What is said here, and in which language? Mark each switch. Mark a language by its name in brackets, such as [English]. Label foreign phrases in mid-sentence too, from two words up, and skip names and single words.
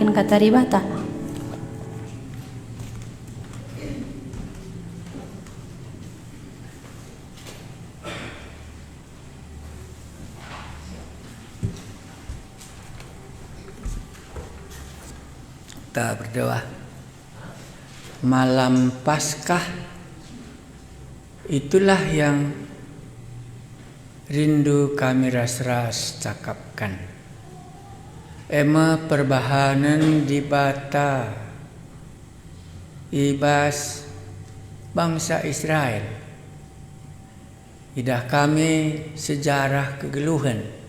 [Batak Karo] bata di bata. [Indonesian] Kita berdoa. Malam Paskah itulah yang rindu kami ras-ras cakapkan. [Batak Karo] Ema perbahanan di bata ibas bangsa Israel. Idah kami sejarah kegeluhan.